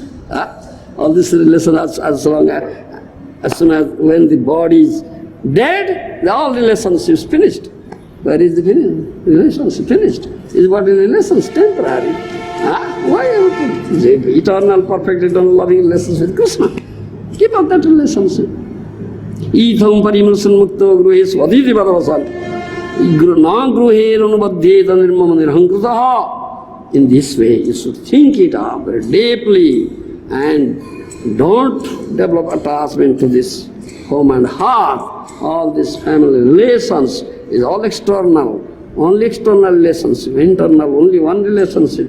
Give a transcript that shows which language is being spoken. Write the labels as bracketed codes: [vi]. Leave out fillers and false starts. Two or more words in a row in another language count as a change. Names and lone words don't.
[en] All this relation as soon as when the body is dead, all relationships finished. Where is the relationship finished? Is what is relations temporary? Why have you eternal, perfect, eternal loving relations with Krishna? Keep up that relationship. [sa] इत्थं परिमृशन् मुक्त गृहे स्वधिति पदवसन्. न गृहे रनुबध्येत निर्ममो निरहंकृतः. [en] In this way, you should think it up very deeply and don't develop attachment to this home and heart. All these family relations is all external, only external relationship, internal, only one relationship.